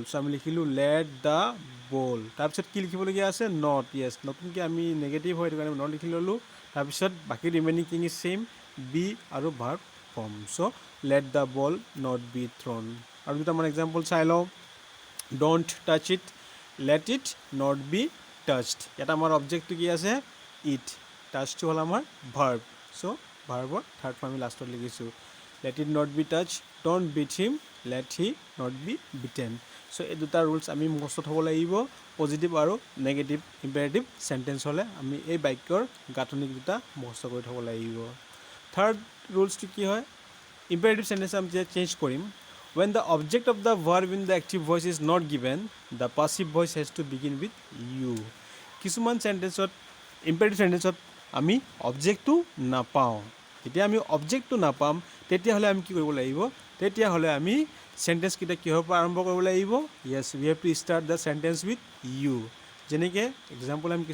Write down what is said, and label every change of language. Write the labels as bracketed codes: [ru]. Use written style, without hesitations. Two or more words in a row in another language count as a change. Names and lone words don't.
[as] চ' আমি লিখিলোঁ [en] let the ball. [as] তাৰপিছত কি লিখিবলগীয়া আছে নট। য়েছ, নতুনকৈ আমি নেগেটিভ হয়, সেইটো কাৰণে নট লিখি ল'লোঁ। তাৰপিছত বাকী [en] remaining thing is same, [as] বি আৰু [en] verb form. So let the ball not be thrown. [as] আৰু দুটামান এক্সাম্পল চাই লওঁ। [en] Don't touch it, let it not be touched. [as] ইয়াত আমাৰ অবজেক্টটো কি আছে [en] it touch [as] হ'ল আমাৰ ভাৰ্ব চ' ভাৰ্বৰ [en] third form [as] আমি লাষ্টত লিখিছোঁ [en] let it not be touch don't beat him let he not be beaten [as] চ' এই দুটা ৰুলছ আমি মুখস্থ হ'ব লাগিব পজিটিভ আৰু [en] negative imperative sentence [as] হ'লে আমি এই বাক্যৰ গাঁথনি দুটা মুখস্থ কৰি থ'ব লাগিব [en] third rules [as] কি হয় [en] imperative sentence [as] আমি যেতিয়া চেঞ্জ কৰিম [en] when the object of the verb in the active voice is not given the passive voice has to begin with you [as] কিছুমান চেণ্টেঞ্চত [en] imperative sentence [as] আমি অবজেক্টটো নাপাওঁ যেতিয়া আমি অবজেক্টটো নাপাম তেতিয়াহ'লে আমি কি কৰিব লাগিব তেতিয়াহ'লে আমি চেণ্টেঞ্চকেইটা কিহৰ পৰা আৰম্ভ কৰিব লাগিব [en] yes we have to start the sentence with you [as] যেনেকৈ এক্সাম্পল আমি